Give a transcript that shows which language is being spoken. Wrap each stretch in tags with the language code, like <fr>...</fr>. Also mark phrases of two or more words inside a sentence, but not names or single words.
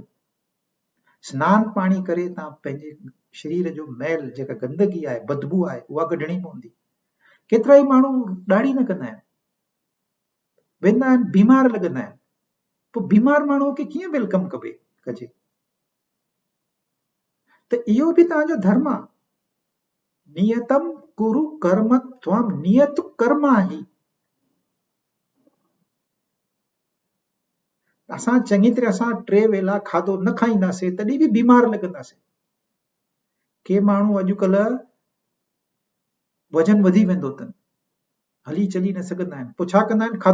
<sd>सनानु पाणी करे तव्हां पंहिंजे शरीर जो मैल, जेका गंदगी आहे, बदबू आहे, उहा कढणी पवंदी। केतिरा ई माण्हू ॾाढ़ी न कंदा आहिनि, वेंदा आहिनि, बीमार लॻंदा आहिनि। पोइ बीमार माण्हू खे कीअं वेलकम कजे? त इहो बि तव्हांजो धर्म आहे।</sd> <sa>नियतम कुरु कर्म त्वम, नियत कर्म ही।</sa> <sd>असां चङी तरह सां 3 वेला खाधो न खाईंदासीं तॾहिं बि बीमार लॻंदासीं। के माण्हू अॼुकल्ह वजन वधी वेंदो अथनि, हली चली न सघंदा आहिनि, पोइ छा कंदा आहिनि?</sd>